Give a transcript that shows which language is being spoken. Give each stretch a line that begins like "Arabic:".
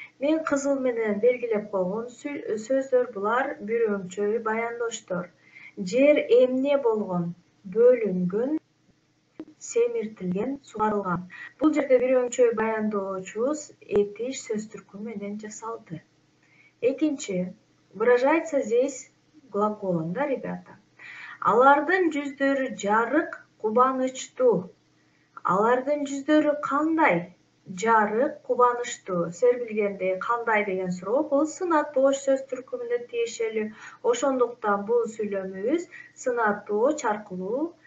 Kyrgyz: Мен кызыл менен белгилеп койгон сөздөр булар бир өңчөй баяндоштор. Жер эмне болгон? Бөлүнгөн, семиртилген, сугарылган. Бул жерде бир өңчөй баяндоочубуз этиш сөз түркүмү менен жасалды.
Russian: Экинчи, выражается здесь глаголом, ребята.
Kyrgyz: Алардын жүздөрү жарык, кубанычтуу. Алардын жүздөрү кандай? Жарык, кубанычтуу. Силер билгендей, кандай деген суроо бул сынатооч сөз түркүмүнө тиешелүү. Ошондуктан бул сүйлөмүбүз сынатооч аркылуу